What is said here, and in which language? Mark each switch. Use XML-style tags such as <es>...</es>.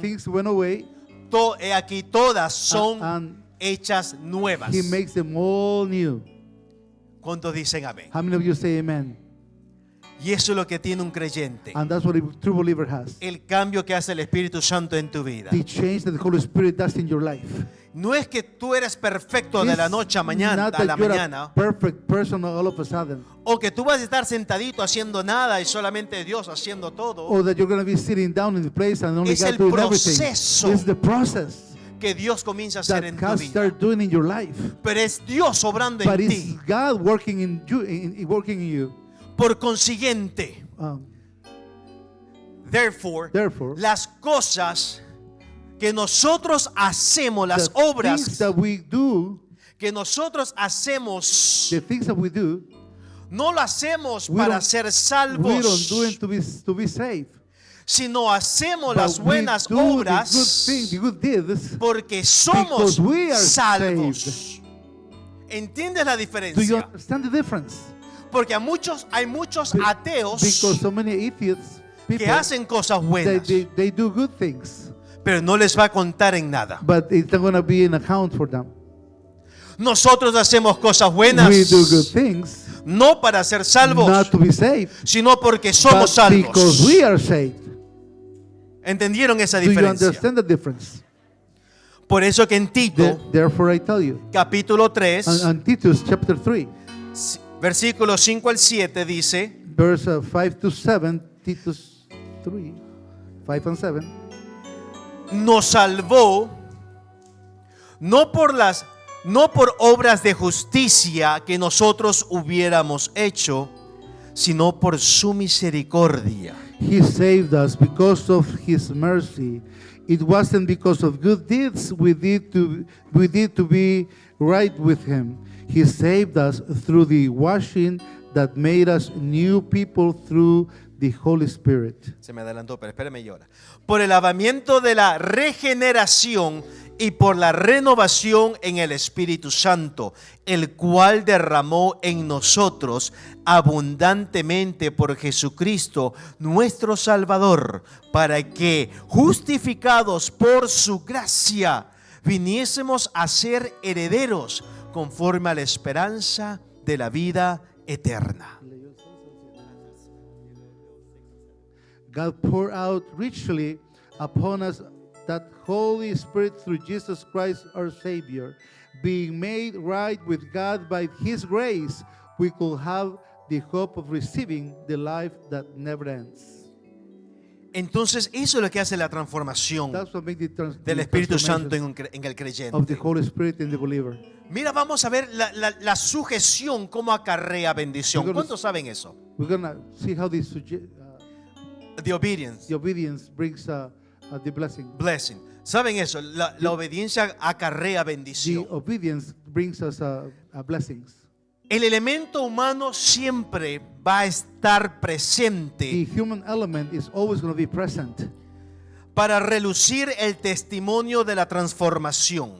<en>things went away.</en> <es>he aquí todas son</es> <en>And</en> <es>hechas nuevas.</es> <en>He makes them all new.</en> <es>¿Cuántos dicen amén?</es> <en>How many of you say amen?</en> <es>Y eso es lo que tiene un creyente.</es> <en>And that's what a true believer has.</en> <es>El cambio que hace el Espíritu Santo en tu vida.</es> <en>The change that the Holy Spirit does in your life.</en> <es>No es que tú eres perfecto de la noche a mañana,</es> <en>Not</en> <es>a</es> <en>that</en> <es>la</es> <en>you're</en> <es>mañana,</es> <en>a perfect person all of a sudden.</en> <es>o que tú vas a estar sentadito haciendo nada y solamente Dios haciendo todo.</es> <en>Or that you're going to be sitting down in the place and only</en> <es>Es</es> <en>God</en> <es>el</es> <en>doing everything.</en> <es>proceso.</es> <en>It's the process</en> <es>Que Dios comienza a hacer</es> <en>that</en> <es>en tu</es> <en>God</en> <es>vida.</es> <en>started doing in your life.</en> <es>Pero es Dios obrando</es> <en>But</en> <es>en</es> <en>it's</en> <es>ti.</es> <en>God working in you, working in you.</en> <es>Por consiguiente,</es> <en>Therefore,</en> <es>las cosas que nosotros hacemos, las</es> <en>the things</en> <es>obras</es> <en>that we do,</en> <es>que nosotros hacemos,</es> <en>the things that we do,</en> <es>no lo hacemos</es> <en>we</en> <es>para</es> <en>don't-</en> <es>ser</es> <en>we don't</en> <es>salvos,</es> <en>do it to be saved.</en> <es>sino hacemos</es> <en>But</en> <es>las</es> <en>we</en> <es>buenas</es> <en>do</en> <es>obras</es> <en>the good things, the good deeds,</en> <es>porque somos</es> <en>because we are</en> <es>salvos. ¿Entiendes la</es> <en>Do you</en> <es>diferencia?</es> <en>understand the difference?</en> <es>Porque hay muchos ateos</es> <en>Because so many atheists,</en> <es>que</es> <en>people,</en> <es>hacen cosas buenas,</es> <en>they do good things,</en> <es>pero no les va a contar en nada.</es> <en>but it's not going to be an account for them.</en> <es>Nosotros hacemos cosas buenas</es> <en>We do good things,</en> <es>no para ser salvos,</es> <en>not to be saved,</en> <es>sino porque</es> <en>but</en> <es>somos salvos.</es> <en>because we are saved.</en> <es>¿Entendieron esa</es> <en>Do you</en> <es>diferencia?</es> <en>understand the difference?</en> <es>Por eso que en Tito,</es> <en>Therefore I tell you,</en> <es>capítulo 3,</es> <en>and Titus chapter 3,</en> <es>versículos 5 al 7 dice,</es> <en>verse 5 to 7, Titus 3, 5 and 7,</en> <es>nos salvó no por obras de justicia que nosotros hubiéramos hecho, sino por su misericordia.</es> <en>He saved us because of His mercy. It wasn't because of good deeds we did to be right with Him. He saved us through the washing that made us new people through the Holy Spirit.</en> <es>Se me adelantó, pero espérame y ahora. Por el lavamiento de la regeneración y por la renovación en el Espíritu Santo, el cual derramó en nosotros abundantemente por Jesucristo, nuestro Salvador, para que, justificados por su gracia, viniésemos a ser herederos conforme a la esperanza de la vida eterna.</es> <en>God poured out richly upon us that Holy Spirit through Jesus Christ our Savior. Being made right with God by His grace, we could have the hope of receiving the life that never ends.</en> <es>Entonces, eso es lo que hace la transformación</es> <en>That's what makes</en> <es>del Espíritu Santo</es> <en>transformation</en> <es>en el</es> <en>of the</en> <es>creyente.</es> <en>Holy Spirit in the believer.</en> <es>Mira, vamos a ver la sujeción, cómo acarrea bendición.</es> <en>We're gonna-</en> <es>¿Cuántos saben eso?</es> <en>We're gonna see how the The obedience brings the blessing.</en> <es>blessing. ¿Saben eso? La obediencia acarrea</es> <en>The</en> <es>bendición.</es> <en>obedience brings us blessings.</en> <es>El elemento humano siempre va a estar presente</es> <en>The human element is always going to be present</en> <es>para relucir el testimonio de la transformación</es>